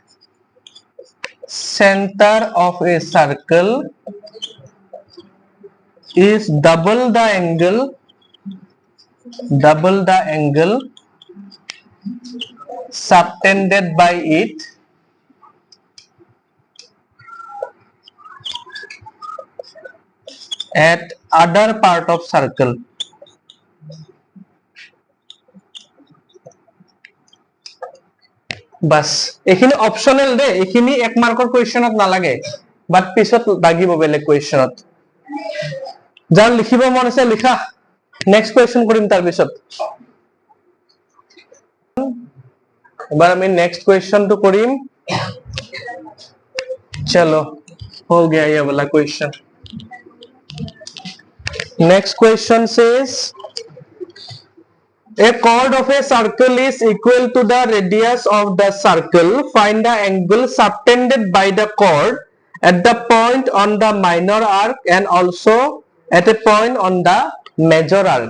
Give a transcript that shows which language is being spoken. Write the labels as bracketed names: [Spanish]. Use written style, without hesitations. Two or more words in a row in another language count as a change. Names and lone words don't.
[English] center of a circle is double the angle subtended by it at other part of circle. [Assamese] বাস এখানে অপশনাল দে, এখানে 1 মার্কৰ কোৱেশ্চনত নালাগে, বাট পিছত লাগিব বেলেগ কোৱেশ্চনত। যাৰ লিখিব মন আছে লিখা, [English] next question [Assamese] কৰিম তাৰ পিছত। এবাৰ আমি [English] next question [Assamese] কৰিম। [Hindi] চলো हो गया ये वाला क्वेश्चन। [English] next question says a chord of a circle is equal to the radius of the circle. Find the angle subtended by the chord at the point on the minor arc and also at a point on the major arc.